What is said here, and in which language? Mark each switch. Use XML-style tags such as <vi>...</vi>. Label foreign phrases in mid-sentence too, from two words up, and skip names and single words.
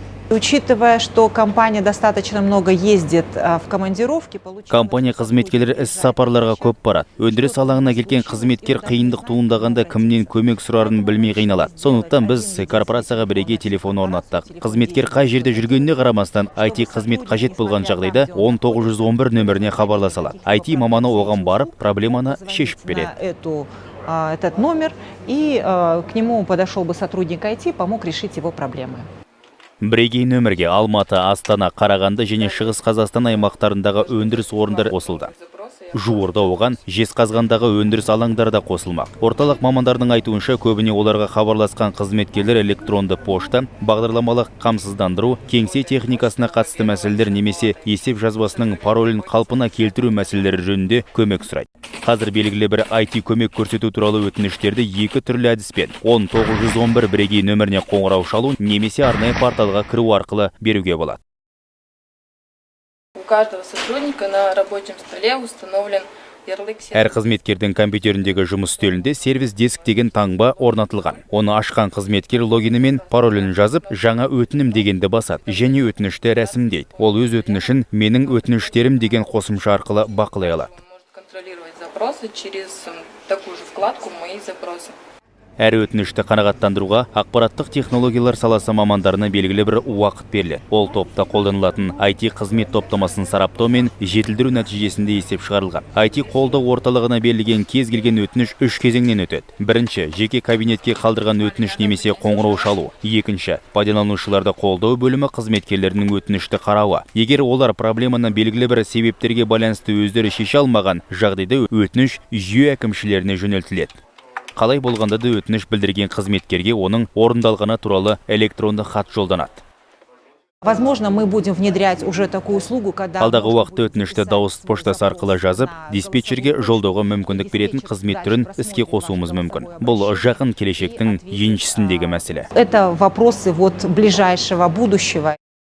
<ru>Учитывая, что компания достаточно много ездит в командировки,</ru> <kk>компания қызметкерлері іс сапарларға көп барады. Өндіріс алаңына келген қызметкер қиындық туындағанда кімнен көмек сұрарын білмей қиналады. Сондықтан біз корпорацияға бірегей телефон орнаттық. Қызметкер қай жерде жүргеніне қарамастан IT қызмет қажет болған жағдайда 1911 нөміріне хабарласа алады. IT маманы оған барып, проблеманы шешіп береді.</kk> <ru>Этот номер, и к нему подошел бы сотрудник IT, помог решить его проблемы.</ru> <kk>Бірегей нөмірге Алматы, Астана, Қарағанды және Шығыс Қазақстан аймақтарындағы өндіріс орындары қосылды. Жуырда оған Жезқазғандағы өндіріс алаңдары да қосылмақ. Орталық мамандардың айтуынша көбіне оларға хабарласқан қызметкерлер электронды пошта, бағдарламалық қамсыздандыру, кеңсе техникасына қатысты мәселелер немесе есеп жазбасының паролін қалпына келтіру мәселелері жөнінде көмек сұрайды. Қазір белгілі бір IT көмек көрсету туралы өтініштерді екі түрлі әдіспен 1911 бірегей нөміріне қоңырау шалу немесе арнайы порталға кіру арқылы беруге болады.</kk> <ru>У каждого сотрудника на рабочем столе установлен ярлык.</ru> <kk>Әр қызметкердің компьютеріндегі жұмыс үстелінде сервис диск деген таңба орнатылған. Оны ашқан қызметкер логині мен паролін жазып, жаңа өтінім дегенді басады және өтінішті рәсімдейді. Ол өз өтінішін менің өтініштерім деген қосымша арқылы бақылай алады.</kk> <ru>Контролировать запросы через такую же вкладку «Мои запросы».</ru> <kk>Әр өтінішті қанағаттандыруға ақпараттық технологиялар саласы мамандарына белгілі бір уақыт беріледі. Ол топта қолданылатын IT қызмет топтамасын сараптау мен жетілдіру нәтижесінде есеп шығарылған. IT қолдау орталығына берілген кез келген өтініш 3 кезеңнен өтеді. Бірінші, жеке кабинетке қалдырған өтініш немесе қоңырау шалу. Екінші, пайдаланушыларды қолдау бөлімі қызметкерлерінің өтінішті қарауы. Егер олар проблеманы белгілі бір себептерге байланысты өздері шеше алмаған жағдайда өтініш жүйе әкімшілеріне жөнелтіледі. Қалай болғанда да өтініш білдірген қызметкерге оның орындалғаны туралы электронды хат жолданады.</kk> <ru>Возможно, мы будем внедрять уже такую услугу, когда</ru> <kk>алдағы уақытта өтінішті дауыс поштасы арқылы жазып, диспетчерге жолдауға мүмкіндік беретін қызмет түрін іске қосуымыз мүмкін. Бұл жақын келешектің еншісіндегі мәселе.</kk> <ru>Это вопросы ближайшего будущего.</ru>